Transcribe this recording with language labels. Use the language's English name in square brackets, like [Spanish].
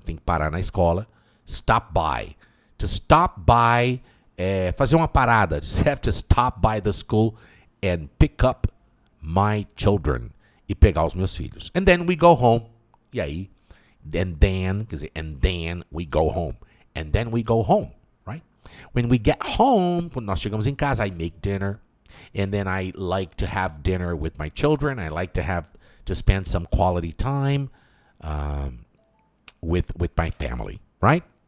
[Portuguese] Tem que parar na escola, stop by. To stop by é fazer uma parada. [English] You have to stop by the school and pick up my children. [Portuguese] E pegar os meus filhos. [English] And then we go home. [Portuguese] E aí, [English] and then we go home. And then we go home, right? When we get home, [Portuguese] quando nós chegamos em casa, [English] I make dinner. And then I like to have dinner with my children. I like to spend some quality time with my family, right?